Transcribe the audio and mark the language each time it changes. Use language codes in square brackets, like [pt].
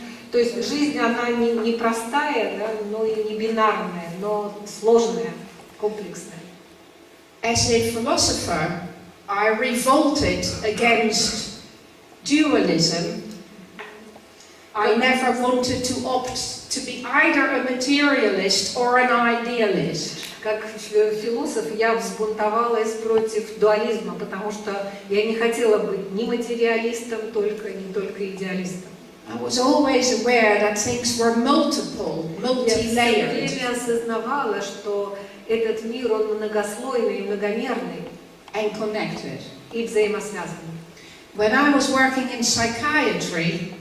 [ru] То есть жизнь, она не простая, да, но и не бинарная, но сложная, комплексная. [en] As a philosopher, I revolted against dualism. I never wanted to opt to be either a materialist or an idealist. [ru] Как философ я взбунтовалась против дуализма, потому что я не хотела быть ни материалистом, не только идеалистом. [en] I was always aware that things were multiple, multi-layered. [ru] Я все время осознавала, что этот мир, он многослойный, многомерный [en] And connected. [ru] и взаимосвязанный. [en] When I was working in psychiatry,